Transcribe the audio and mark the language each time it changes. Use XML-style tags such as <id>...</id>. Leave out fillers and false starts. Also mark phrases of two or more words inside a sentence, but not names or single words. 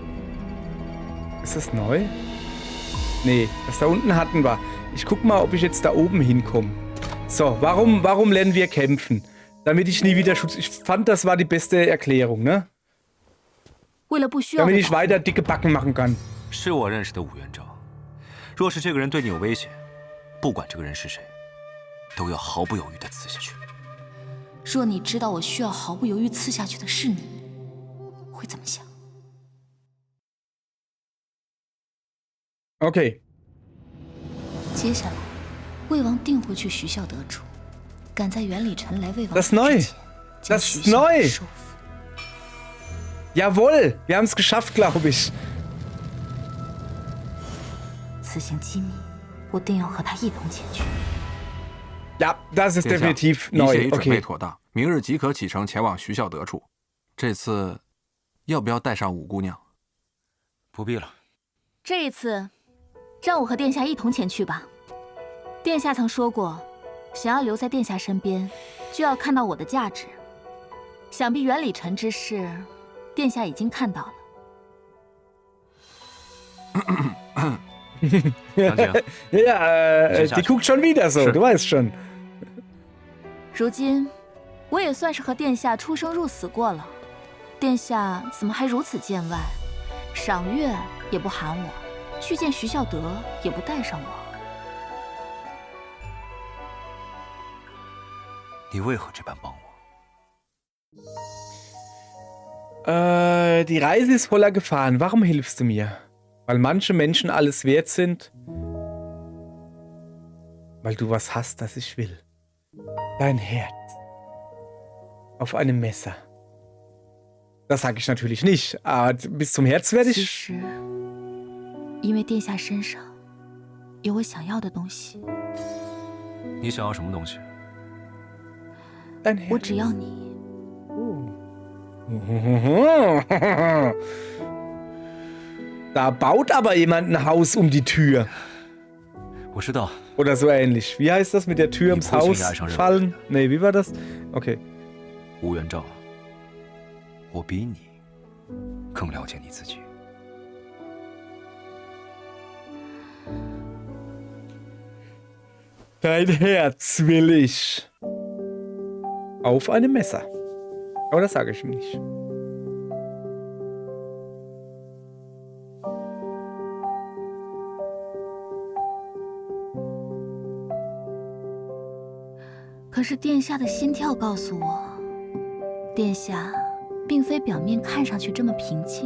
<de>Ist das neu? Nee, das da unten hatten wir. Ich guck mal, ob ich jetzt da oben hinkomme. So, warum lernen wir kämpfen? Damit ich nie wieder Schutz... Ich fand, das war die beste Erklärung, ne? Damit ich weiter dicke Backen machen kann.</de> <zh>是我认识的武元璋。若是这个人对你有威胁，不管这个人是谁，都要毫不犹豫地刺下去。若你知道我需要毫不犹豫刺下去的是你，会怎么想？</zh> <de>Okay.</de> <zh>接下来，魏王定会去徐孝德处，赶在袁礼臣来魏王</zh> <de>Das ist neu.</de> <zh>之前，将</zh> <de>Das</de> <zh>徐</zh> <de>ist</de> <zh>孝德</zh> <de>neu.</de> <zh>收服。</zh> <de>Jawohl, wir haben es geschafft, glaube ich.</de> <zh>此行机密，我定要和他一同前去。</zh> <de>Ja, das ist</de> <zh>殿下，</zh> <de>definitiv</de> <zh>一切</zh> <de>neu.</de> <zh>已准备</zh> <de>Okay.</de> <zh>妥当，明日即可启程前往徐孝德处。这次，要不要带上五姑娘？不必了。这一次，让我和殿下一同前去吧。殿下曾说过，想要留在殿下身边，就要看到我的价值。想必袁礼臣之事，殿下已经看到了。</zh> <de>Ja, die guckt schon wieder so, du weißt schon.</de> <zh>如今，我也算是和殿下出生入死过了。殿下怎么还如此见外？赏月也不喊我，去见徐孝德也不带上我。你为何这般帮我？</zh> <de>Die Reise ist voller Gefahren. Warum hilfst du mir? Weil manche Menschen alles wert sind. Weil du was hast, das ich will. Dein Herz. Auf einem Messer. Das sage ich natürlich nicht. Aber bis zum Herz werde</de> <zh>其</zh> <de>ich...</de> <zh>实，因为殿下身上有我想要的东西，你想要什么东西？</zh> <de>Dein Herz.</de> <zh>我只要你。</zh> <de>Da baut aber jemand ein Haus um die Tür.</de> <zh>我知道，</zh> <de>Oder so ähnlich. Wie heißt das mit der Tür ums Haus fallen? Nee, wie war das? Okay.</de> <zh>吴元璋，我比你更了解你自己。</zh> <de>Dein Herz will ich. Auf einem Messer. Aber das sage ich ihm nicht.</de> <zh>“ 可是殿下的心跳告诉我，殿下并非表面看上去这么平静。</zh>